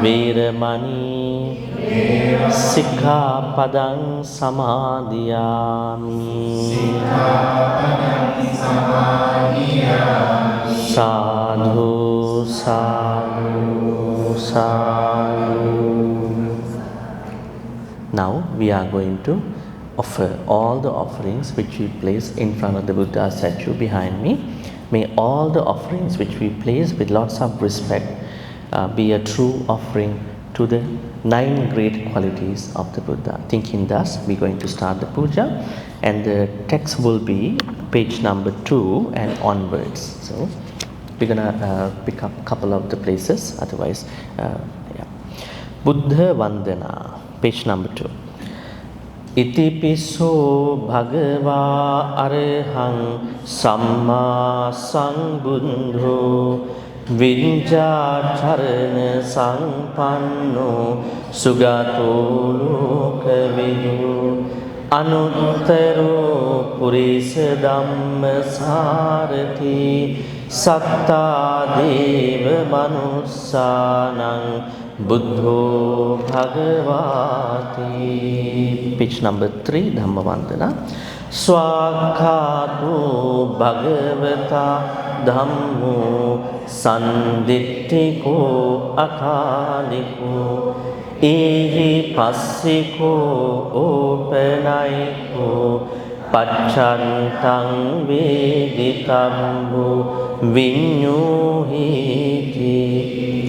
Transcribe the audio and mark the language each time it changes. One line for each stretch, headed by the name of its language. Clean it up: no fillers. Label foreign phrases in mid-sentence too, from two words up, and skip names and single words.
Pali: Veramani sikkhapadang samadhiyami. Sikkhapadang samadhiyami. Sadhu, sadhu, sadhu.
English: Now we are going to offer all the offerings which we place in front of the Buddha statue behind me. May all the offerings which we place with lots of respect be a true offering to the 9 great qualities of the Buddha. Thinking thus, we're going to start the puja, and the text will be page number 2 and onwards. So we're gonna pick up a couple of the places, otherwise, yeah. Buddha Vandanā, page number 2.
Pali: Itipiso bhagavā arahang sammā sambuddho viññācarana sampanno sugato lokavidu anuttaro purisa dhamma sārati sattā deva manussanang Buddho Bhagavati.
English: Page number 3, Dhamma Vandana.
Pali: Swakkhāto Bhagavata Dhammo Sandittiko Akāliko Ehi Passiko Opanayiko Paccantang Veditambo Viññohiti.